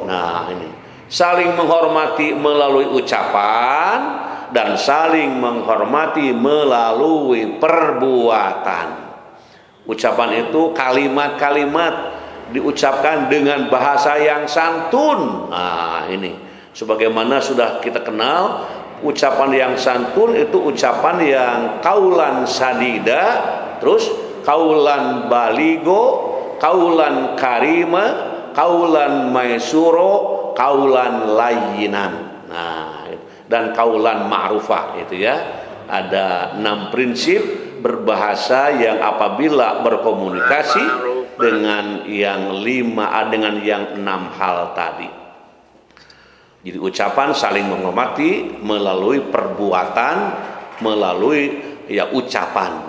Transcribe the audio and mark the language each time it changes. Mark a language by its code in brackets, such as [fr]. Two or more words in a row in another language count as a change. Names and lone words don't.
[id] Nah, ini saling menghormati melalui ucapan dan saling menghormati melalui perbuatan. Ucapan itu kalimat-kalimat diucapkan dengan bahasa yang santun. Nah, ini sebagaimana sudah kita kenal, ucapan yang santun itu ucapan yang [ar] قولا سديدا, [id] terus [ar] قولا بليغا قولا كريما قولا ميسورا قولا لينا. [id] Nah, dan [ar] قولا معروفا [id] itu ya. Ada 6 prinsip berbahasa yang apabila berkomunikasi dengan yang 6 hal tadi. Jadi ucapan saling menghormati melalui perbuatan, melalui ucapan.